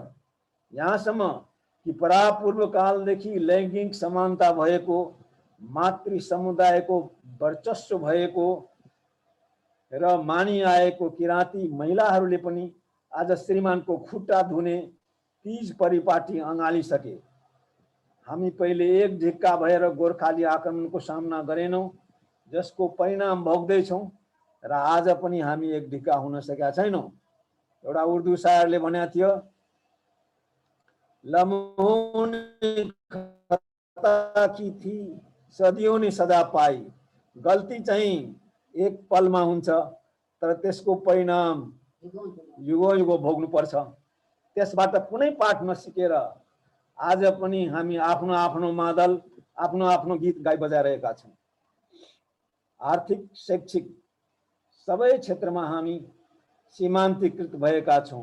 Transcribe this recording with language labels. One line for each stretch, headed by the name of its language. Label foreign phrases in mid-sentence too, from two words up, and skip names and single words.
Nepali: यहाँसम्म कि परापूर्व कालदेखि लैङ्गिक समानता भएको, मातृ समुदायको वर्चस्व भएको र मानिआएको किराँती महिलाहरूले पनि आज श्रीमानको खुट्टा धुने तीज परिपाटी अँगालिसके। हामी पहिले एक ढिक्का भएर गोर्खाली आक्रमणको सामना गरेनौं, जसको परिणाम भोग्दैछौं र आज पनि हामी एक ढिक्का हुन सकेका छैनौं। एउटा उर्दू शायरले भनेको थियो,
Urdu: लम्हों ने खता की थी, सदियों ने सदा पाई।
Nepali: गल्ती चाहिँ एक पलमा हुन्छ, तर त्यसको परिणाम युगौं युगौं भोग्नु पर्छ। त्यसबाट कुनै पाठ नसिकेर आज पनि हामी आफ्नो आफ्नो मादल आफ्नो आफ्नो गीत गाई बजाइरहेका छौँ। आर्थिक शैक्षिक सबै क्षेत्रमा हामी सीमान्तकृत भएका छौँ।